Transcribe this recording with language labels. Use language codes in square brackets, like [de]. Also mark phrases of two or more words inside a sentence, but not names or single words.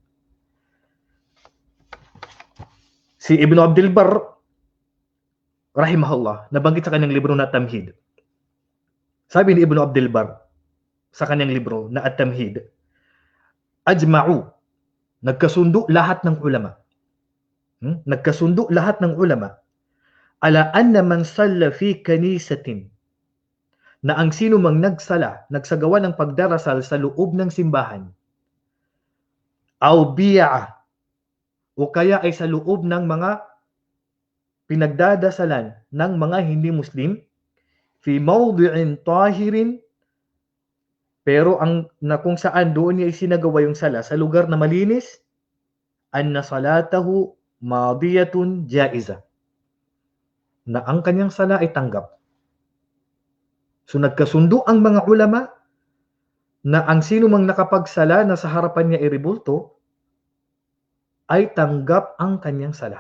[tl] Si Ibn Abdul Barr, rahimahullah, nabanggit sa kanyang libro na Tamhid. Sabi ni Ibn Abdul Barr sa kanyang libro na At-Tamhid, ajma'u, nagkasundo lahat ng ulama. Nagkasundo lahat ng ulama [ar] على أن من صلى في كنيسة, [tl] na ang sino mang nagsagawa ng pagdarasal sa loob ng simbahan, [ar] أو بيعة, [tl] o kaya ay sa loob ng mga pinagdadasalan ng mga hindi Muslim, [ar] في موضع طاهر, [tl] pero na kung saan doon niya isinagawa yung sala sa lugar na malinis, [ar] أن صلاته ماضية جائزة, [tl] na ang kanyang sala ay tanggap. So nagkasundo ang mga ulama na ang sino mang nakapagsala na sa harapan niya ay rebulto, ay tanggap ang kanyang sala.